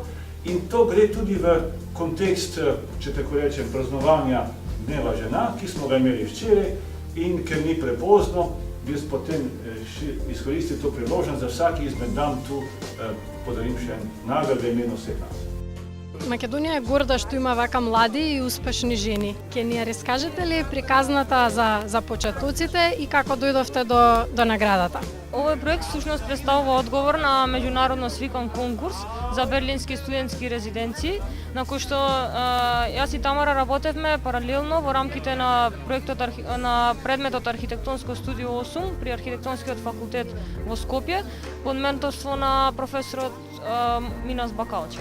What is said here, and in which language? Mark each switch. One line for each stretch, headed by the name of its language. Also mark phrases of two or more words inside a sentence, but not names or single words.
Slovenian: In to gre tudi v kontekst, če tako rečem, praznovanja Dneva žena, ki smo ga imeli včeraj, in ker ni prepozno, bi jaz potem izkoristil to priložnost, za vsaki izmed dam tu podarim še nagrado v imenu vseh nas.
Macedonian: Македонија е горда што има вака млади и успешни жени. Ке ни ја раскажете ли приказната за почетоците и како дојдовте до наградата? Овој проект всушност представува одговор на меѓународно свикан конкурс за берлински студентски резиденции, на кој што јас и Тамара работевме паралелно во рамките на проектот на предметот Архитектонско студио 8 при Архитектонскиот факултет во Скопје под менторство на професорот Минас Бакалче.